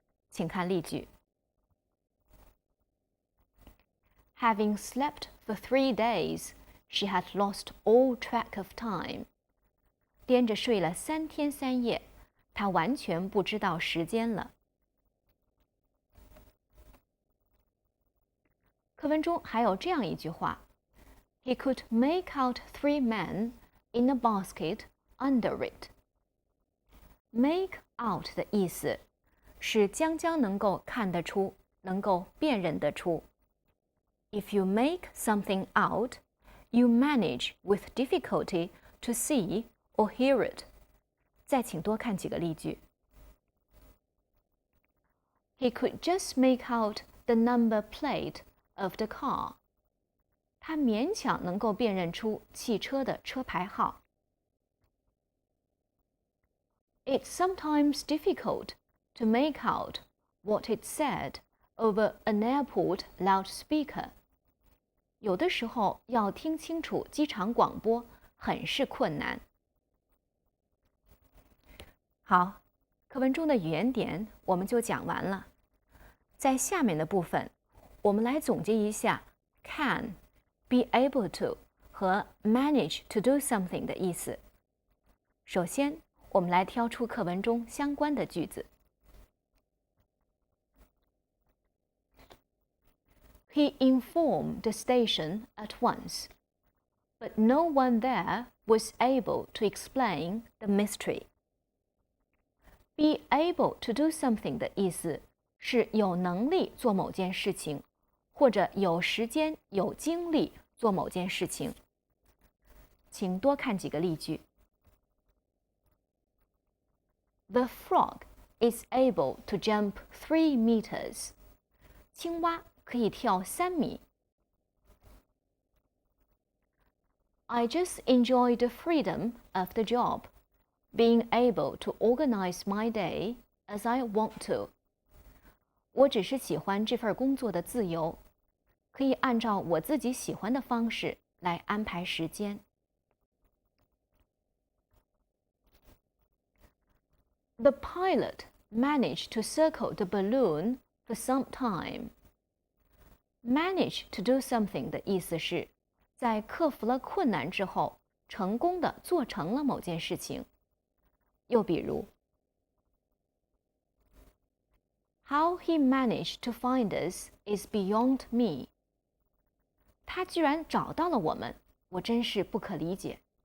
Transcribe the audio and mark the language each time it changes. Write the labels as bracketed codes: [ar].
[zh] 请看例句。 [en] Having slept for 3 days, she had lost all track of time. [zh] 连着睡了3天3夜，她完全不知道时间了。课文中还有这样一句话 [en] He could make out 3 men in a basket under it. [zh] Make out 的意思是将能够看得出，能够辨认得出。 [en] If you make something out, you manage with difficulty to see or hear it. [zh] 再请多看几个例句。 [en] He could just make out the number plate of the car. [zh] 他勉强能够辨认出汽车的车牌号。 [en] It's sometimes difficult to make out what it said over an airport loudspeaker. [zh] 有的时候要听清楚机场广播很是困难。好，课文中的语言点我们就讲完了。在下面的部分，我们来总结一下 can, be able to 和 manage to do something 的意思。首先，我们来挑出课文中相关的句子。 [en] He informed the station at once, but no one there was able to explain the mystery. [zh] Be able to do something 的意思是有能力做某件事情，或者有时间、有精力做某件事情。请多看几个例句。 [en] The frog is able to jump 3 meters. [zh] 青蛙可以跳3米。 [en] I just enjoy the freedom of the job, being able to organize my day as I want to. [zh] 我只是喜欢这份工作的自由，可以按照我自己喜欢的方式来安排时间。 [en] The pilot managed to circle the balloon for some time. [zh] Manage to do something 的意思是在克服了困难之后，成功地做成了某件事情。又比如 [en] How he managed to find us is beyond me. [zh] 他居然找到了我们，我真是不可理解。